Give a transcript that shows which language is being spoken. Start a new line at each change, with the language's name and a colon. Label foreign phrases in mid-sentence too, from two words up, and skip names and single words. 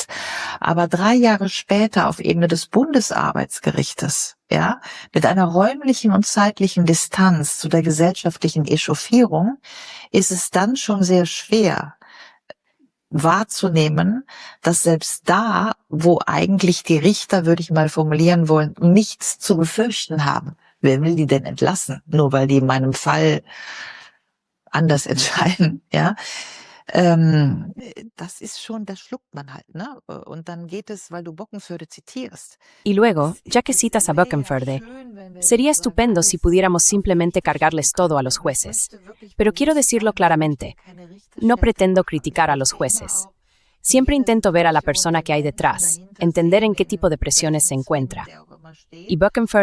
German: Aber 3 Jahre später auf Ebene des Bundesarbeitsgerichtes, ja, mit einer räumlichen und zeitlichen Distanz zu der gesellschaftlichen Echauffierung, ist es dann schon sehr schwer wahrzunehmen, dass selbst da, wo eigentlich die Richter, würde ich mal formulieren wollen, nichts zu befürchten haben. Wer will die denn entlassen? Nur weil die in meinem Fall anders entscheiden, ja. Das ist schon, das schluckt man halt, ne? Und dann geht es, weil du Bockenförde zitierst.
Spanish: Y luego, ya que citas a Bockenförde, sería estupendo si pudiéramos simplemente cargarles todo a los jueces. Pero quiero decirlo claramente, no pretendo criticar a los jueces. Siempre intento ver a la persona que hay detrás, entender en qué tipo de presiones se encuentra.